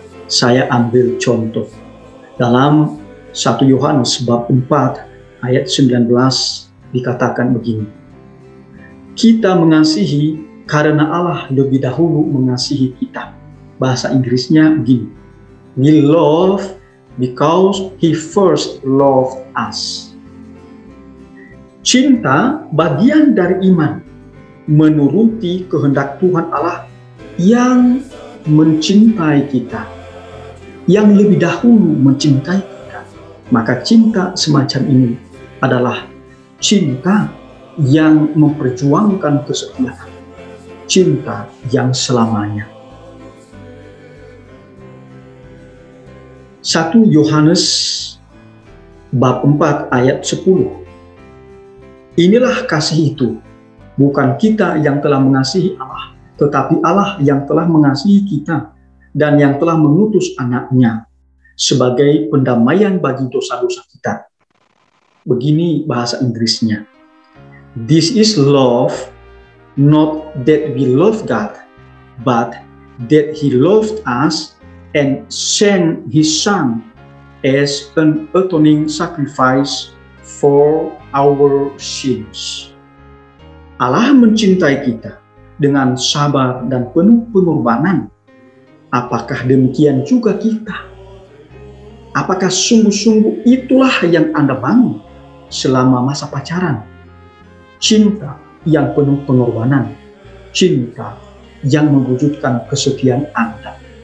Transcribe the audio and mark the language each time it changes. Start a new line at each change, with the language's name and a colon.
Indonesian: Saya ambil contoh dalam 1 Yohanes bab 4 ayat 19 dikatakan begini. Kita mengasihi karena Allah lebih dahulu mengasihi kita. Bahasa Inggrisnya begini.
English: We love because He first loved us.
Indonesian: Cinta bagian dari iman, menuruti kehendak Tuhan Allah yang mencintai kita, yang lebih dahulu mencintai kita. Maka cinta semacam ini adalah cinta yang memperjuangkan kesetiaan, cinta yang selamanya. 1 Yohanes bab 4 ayat 10. Inilah kasih itu, bukan kita yang telah mengasihi Allah, tetapi Allah yang telah mengasihi kita dan yang telah mengutus anaknya sebagai pendamaian bagi dosa-dosa kita. Begini bahasa Inggrisnya.
English: This is love, not that we love God, but that He loved us and sent His Son as an atoning sacrifice for our sins.
Indonesian: Allah mencintai kita dengan sabar dan penuh pengorbanan. Apakah demikian juga kita? Apakah sungguh-sungguh itulah yang Anda bangun selama masa pacaran? Cinta yang penuh pengorbanan, cinta yang mewujudkan kesetiaan Anda.